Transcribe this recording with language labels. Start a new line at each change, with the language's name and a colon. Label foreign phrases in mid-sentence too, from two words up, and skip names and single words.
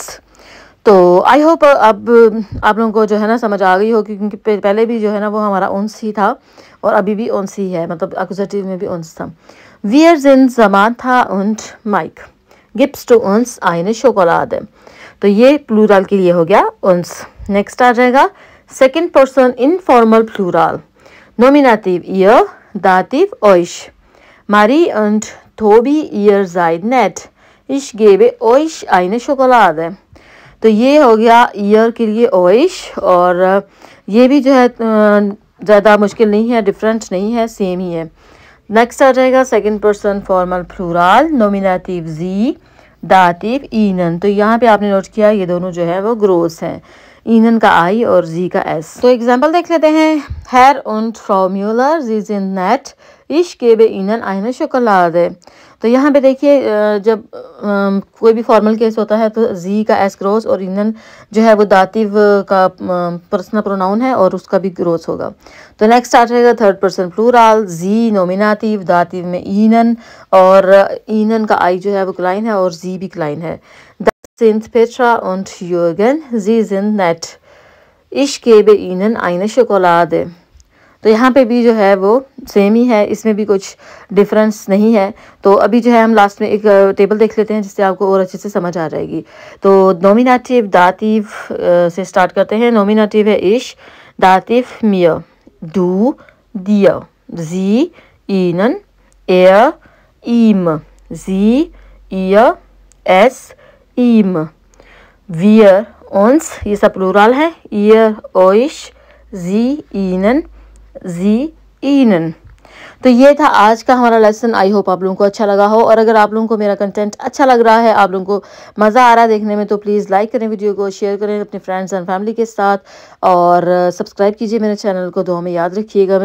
Hindi: तो
English: I hope
Hindi: अब आप लोगों को जो है ना समझ आ गई होगी क्योंकि पहले भी जो है ना वो हमारा उन्स ही था और अभी भी उन्स ही है, मतलब अक्यूजेटिव में भी उन्स था।
German: Wir sind Samantha und Mike, gibst du uns eine Schokolade.
Hindi: तो ये प्लूरल के लिए हो गया उन्स। नेक्स्ट आ जाएगा
English: second person informal plural.
German: Nominativ ihr, Dativ euch, Marie und Tobi ihr seid nett, ich gebe euch eine Schokolade।
Hindi: तो ये हो गया ईयर के लिए euch और ये भी जो है ज़्यादा मुश्किल नहीं है, डिफरेंट नहीं है, सेम ही है। नेक्स्ट आ जाएगा
English: second person formal plural.
German: Nominativ Sie, Dativ Ihnen.
Hindi: तो यहाँ पे आपने नोट किया ये दोनों जो है वो ग्रोस हैं। ईनन का आई और जी का एस। तो एग्जाम्पल देख लेते हैं।
German: Herr und Frau Müller, Sie sind nett, ich gebe Ihnen eine Schokolade।
Hindi: तो यहाँ पे देखिए जब कोई भी
English: formal case
Hindi: होता है तो जी का एस ग्रोस और ईनन जो है वो दातिव का
English: personal pronoun
Hindi: है और उसका भी ग्रोस होगा। तो नेक्स्ट आ जाएगा
English: third person plural,
German: Sie Nominativ,
Hindi: दातिव में ईनन और ईनन का आई जो है वो क्लाइन है और जी भी क्लाइन है।
German: sind Petra und Jürgen, Sie sind nett, ich gebe Ihnen eine Schokolade।
Hindi: तो यहाँ पे भी जो है वो सेम ही है, इसमें भी कुछ डिफरेंस नहीं है। तो अभी जो है हम लास्ट में एक टेबल देख लेते हैं जिससे आपको और अच्छे से समझ आ जाएगी। तो
German: Nominativ Dativ
Hindi: से स्टार्ट करते हैं।
German: नोमिनेटिव है ich, Dativ mir, du, dir, sie, ihnen, er, ihm, sie, ihr, es, ihm, wir, uns,
Hindi: ये सब प्लूरल है,
German: ihr, euch, sie, ihnen, Sie Ihnen.
Hindi: तो ये था आज का हमारा लेसन।
English: I hope
Hindi: आप लोगों को अच्छा लगा हो, और अगर आप लोगों को मेरा कंटेंट अच्छा लग रहा है, आप लोगों को मज़ा आ रहा है देखने में, तो प्लीज़ लाइक करें वीडियो को, शेयर करें अपने
English: friends and family
Hindi: के साथ, और सब्सक्राइब कीजिए मेरे चैनल को। दुआ में याद रखिएगा।